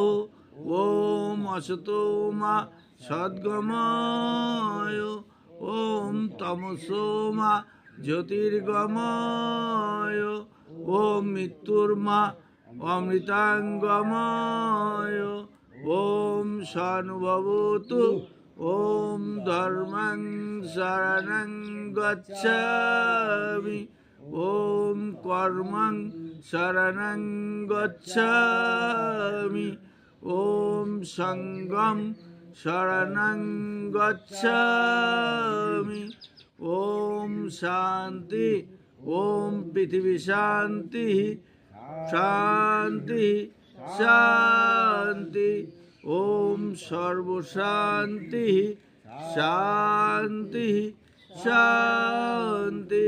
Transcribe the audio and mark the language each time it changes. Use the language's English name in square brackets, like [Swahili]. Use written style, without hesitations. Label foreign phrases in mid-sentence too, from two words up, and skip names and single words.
[Sanskrit] ওম অসতো মা সদ্গময় ওম তমসো মা জ্যোতির্গময় ওম মৃত্যুর্মা অমৃতাঙ্গময় ওম সানুভবতু। ওম ধর্মং শরণং গচ্ছামি ওম কর্মং শরণং গচ্ছামি ওম সংঘং শরণং গচ্ছামি। ওম শান্তি ওম পৃথিবী শান্তি শান্তি শান্তি ওম সর্বশান্তি শান্তি শান্তি।